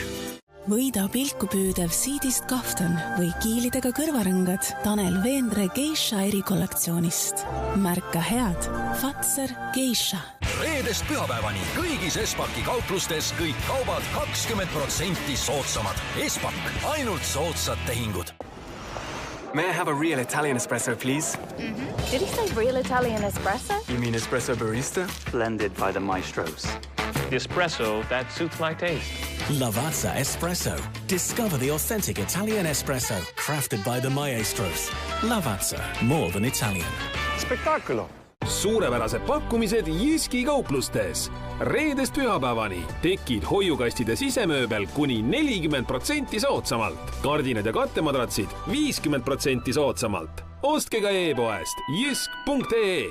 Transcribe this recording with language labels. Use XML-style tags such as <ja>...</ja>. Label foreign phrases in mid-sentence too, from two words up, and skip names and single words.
<et>Võida pilku püüdev siidist kaftan või kiilidega kõrvarõngad Tanel Veendre Geisha erikollektsioonist. Märka head. Fatser Geisha. Reedest pühapäevani kõigis Espaki kauplustes kõik kaubad 20% soodsamad. Espak, ainult soodsad tehingud.</et> <en>May I have a real Italian espresso, please? Did he say real Italian espresso? You mean espresso barista? Blended by the maestros. The espresso that suits my taste. Lavazza Espresso. Discover the authentic Italian espresso, crafted by the maestros. Lavazza, more than Italian. Spektaakolo.</en> <et>Suurepärased pakkumised Jyski kauplustes. Reedest pühapäevani tekid hoiukastide sisemööbel kuni 40% soodsamalt. Kardinad ja kattemadratsid 50% soodsamalt. Ostke ka e-poest jysk.ee.</et>